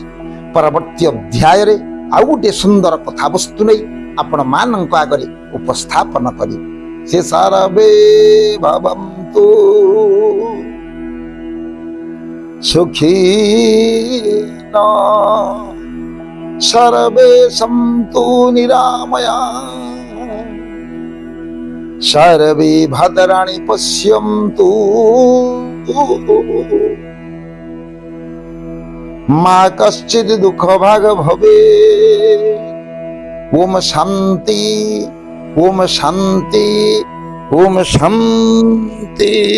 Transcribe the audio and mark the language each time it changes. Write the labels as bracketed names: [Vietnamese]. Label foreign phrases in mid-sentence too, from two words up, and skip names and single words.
[Odia] ପରବର୍ତ୍ତୀ ଅଧ୍ୟାୟରେ ଆଉ ଗୋଟିଏ ସୁନ୍ଦର କଥାବସ୍ତୁ ନେଇ ଆପଣମାନଙ୍କ ଆଗରେ ଉପସ୍ଥାପନ କରିବି। [Sanskrit] ସେ ସର୍ବେ ଭବନ୍ତୁ ସୁଖୀନ, ସର୍ବେ ସନ୍ତୁ ନିରାମୟା, सर्वे भद्राणि पश्यन्तु मा कश्चित् दुःखभाग् भवेत्। ओम शान्ति, ओम शान्ति, ओम शान्ति।